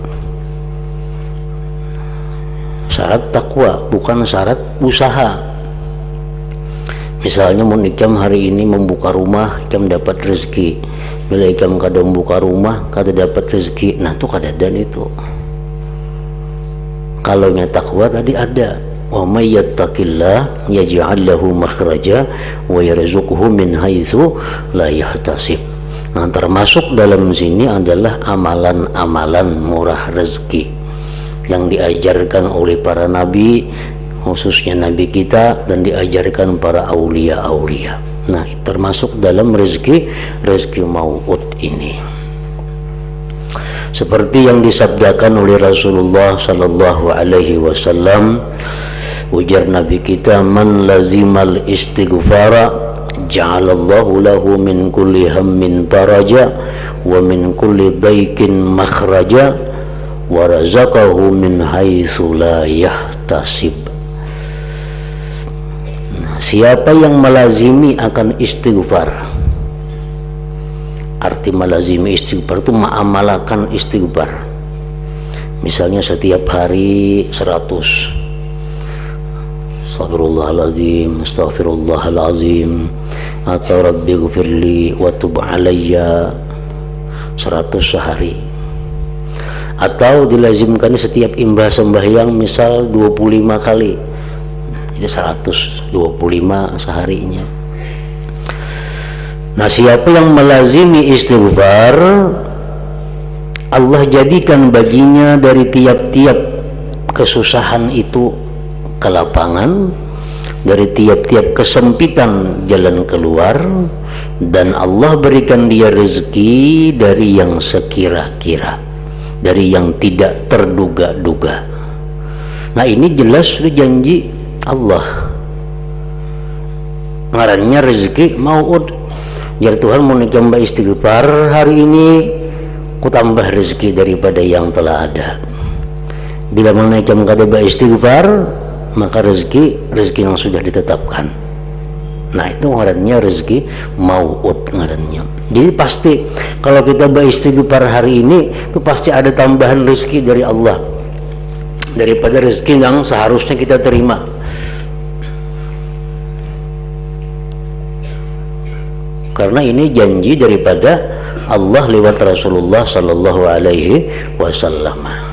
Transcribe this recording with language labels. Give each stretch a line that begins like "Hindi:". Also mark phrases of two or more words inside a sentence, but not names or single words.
Indonesian: Syarat takwa, bukan syarat usaha.
Banjar: Misalnya mun ikam hari ini membuka rumah, ikam dapat rezeki. Bila ikam kada membuka rumah, kada dapat rezeki. Nah, itu kada ada itu.
Indonesian: Kalau nya takwa tadi ada.
Arabic: ومن يتق الله يجعل له مخرجا ويرزقه من حيث لا يحتسب.
Indonesian: Nah, termasuk dalam sini adalah amalan-amalan murah rezeki yang diajarkan oleh para nabi, khususnya nabi kita, dan diajarkan para aulia-aulia. Nah, termasuk dalam rezeki mau'ud ini. Seperti yang disabdakan oleh Rasulullah
Arabic: صلى الله عليه وسلم,
Indonesian: ujar Nabi kita,
Arabic: من لزم الاستغفار جعل الله له من كل هم فرجا ومن كل ضيق مخرجا ورزقه من حيث لا يحتسب.
Indonesian: Siapa yang melazimi akan istighfar, arti melazimi istighfar itu mengamalkan istighfar. Misalnya setiap hari 100.
Arabic: أستغفر الله العظيم، أستغفر الله العظيم,
Indonesian: atau
Arabic: رب اغفر لي وتب علي,
Indonesian: 100 sehari. Atau dilazimkan setiap imbah sembahyang misal 25 kali, jadi 125 seharinya. Nah, siapa yang melazimi istighfar, Allah jadikan baginya dari tiap-tiap kesusahan itu kelapangan, dari tiap-tiap kesempitan jalan keluar, dan Allah berikan dia rezeki dari yang sekira-kira, dari yang tidak terduga-duga. Nah, ini jelas sudah janji Allah.
Banjar: Ngarannya rezeki mau'ud. Jar Tuhan mau nambah istighfar hari ini, ku tambah rezeki daripada yang telah ada.
Indonesian: Bila menaikkan kada istighfar, maka rezeki yang sudah ditetapkan.
Banjar: Nah, itu ngarannya rezeki mau'ud ngarannya.
Indonesian: Jadi pasti kalau kita beristighfar hari ini, itu pasti ada tambahan rezeki dari Allah daripada rezeki yang seharusnya kita terima. Karena ini janji daripada Allah lewat Rasulullah
Arabic: صلى الله عليه وسلم.